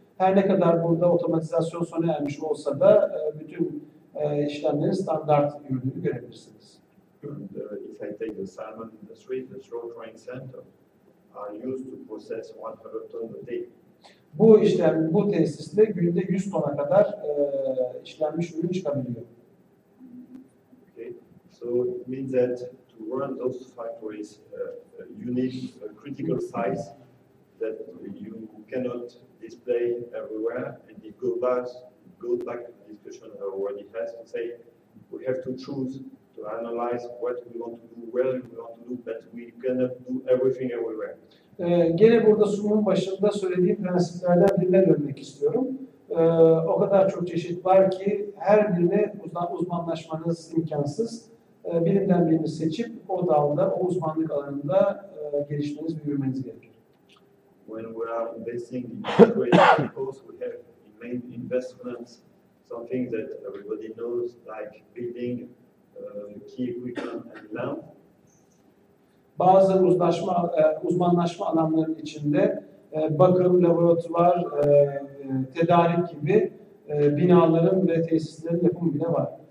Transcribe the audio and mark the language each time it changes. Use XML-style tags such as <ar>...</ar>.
<tr>Her ne kadar burada otomatizasyon sona ermiş olsa da bütün işlemlerin standart yürüdüğünü görebilirsiniz.</tr> <en>If I take the salmon industry, the short train center are used to process 100 tons a day.</en> <tr>Bu tesiste günde 100 tona kadar işlenmiş ürün çıkabiliyor.</tr> <en>Okay. So it means that to run those factories, you need a critical size that you cannot display everywhere. And it goes back to the discussion I already had to say we have to choose to analyze what we want to do, where we want to do, but we cannot do everything everywhere.</en> <tr>Gene burada sunumun başında söylediğim prensiplerden birine dönmek istiyorum. O kadar çok çeşit var ki her birine uzmanlaşmanız imkansız. Birinden birini seçip o dalda, o uzmanlık alanında gelişmeniz ve büyümeniz gerekir.</tr> <en>When we are investing in factories, of course, we have main investments, something that everybody knows, like building, key equipment and land.</en> <tr>Bazı uzmanlaşma alanlarının içinde bakım, laboratuvar, tedarik gibi binaların ve tesislerin yapımı bile var.</tr>